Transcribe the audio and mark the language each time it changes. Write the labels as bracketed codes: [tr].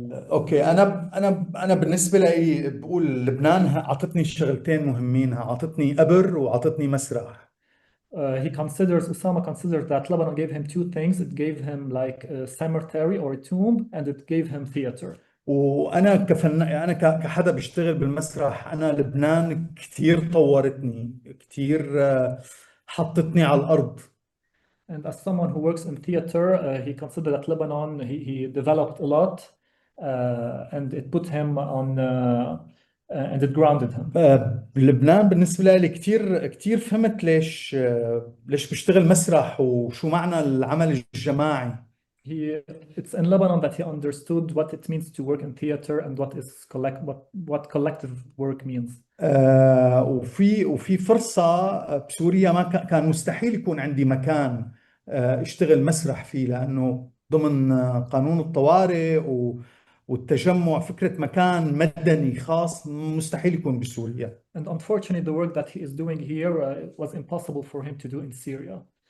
[ar] اوكي، انا بالنسبه لي بقول لبنان عطتني شغلتين مهمين، عطتني قبر وعطتني مسرح. [en] Osama considers that Lebanon gave him two things. It gave him like a cemetery or a tomb, and it gave him theater. [ar] وانا انا كحدا بيشتغل بالمسرح، انا لبنان كثير طورتني، كثير حطتني على الارض. [en] And as someone who works in theater, he considered that Lebanon, he developed a lot, and it put him on, and it grounded him. [ar] بلبنان بالنسبة لي كثير فهمت ليش بشتغل مسرح وشو معنى العمل الجماعي. [en] It's in Lebanon that he understood what it means to work in theater and what collective work means. [ar] وفي فرصة بسوريا ما كان مستحيل يكون عندي مكان اشتغل مسرح فيه، لأنه ضمن قانون الطوارئ والتجمع فكرة مكان مدني خاص مستحيل يكون بسوريا. [en] And unfortunately the work that he is doing here was impossible for him to do in Syria.